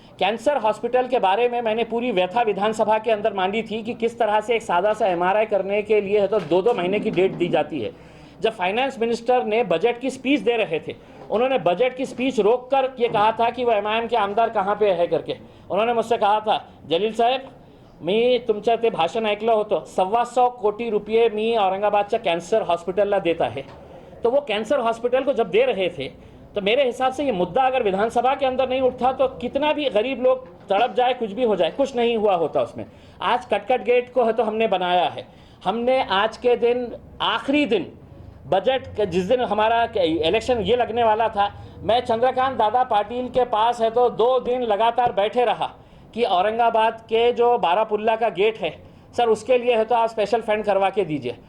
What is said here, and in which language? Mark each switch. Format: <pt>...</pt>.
<hi>Cancer hospital के बारे में मैंने पूरी व्यथा विधानसभा के अंदर मांडी थी कि किस तरह से एक सादा सा MRI करने के लिए है तो 2-2 महीने की डेट दी जाती है। जब फाइनेंस मिनिस्टर ने बजट की स्पीच दे रहे थे, उन्होंने बजट की स्पीच रोककर ये कहा था कि वह MIM के आमदार कहाँ पे है करके। उन्होंने मुझसे कहा था,</hi> <mr>जलील साहेब मी तुमचं ते भाषण ऐकलं होतं, 125 कोटी रुपये मी औरंगाबादच्या कॅन्सर हॉस्पिटलला देत आहे।</mr> <hi>तो वो कैंसर हॉस्पिटल को जब दे रहे थे तो मेरे हिसाब से ये मुद्दा अगर विधानसभा के अंदर नहीं उठता तो कितना भी गरीब लोग तड़प जाए, कुछ भी हो जाए, कुछ नहीं हुआ होता उसमें। आज कटकट गेट को है तो हमने बनाया है। हमने आज के दिन, आखिरी दिन बजट, जिस दिन हमारा इलेक्शन ये लगने वाला था, मैं चंद्रकांत दादा पाटिल के पास है तो 2 दिन लगातार बैठे रहा कि औरंगाबाद के जो बारापुल्ला का गेट है सर, उसके लिए है तो आप स्पेशल फंड करवा के दीजिए।</hi>